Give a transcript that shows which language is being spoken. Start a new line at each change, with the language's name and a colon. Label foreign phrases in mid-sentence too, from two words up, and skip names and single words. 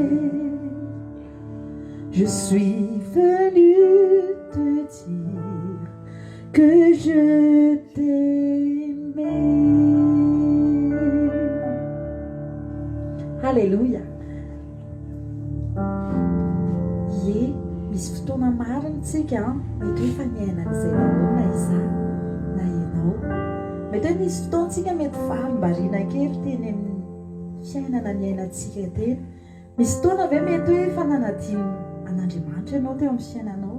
French: Je suis venu te dire que je t'aimais. Alléluia. Ye,
Malagasy: misy fotoana marina tsika mety hoe efa niainan'izay nahoana izaho na ianao. Mety hoe misy fotoantsika mety fahambariana kely teny amin'ny fiainana niainantsika teny. Misy fotoana ve mety hoe efa nanadino an'Andriamanitra ianao teo amin'ny fiainanao.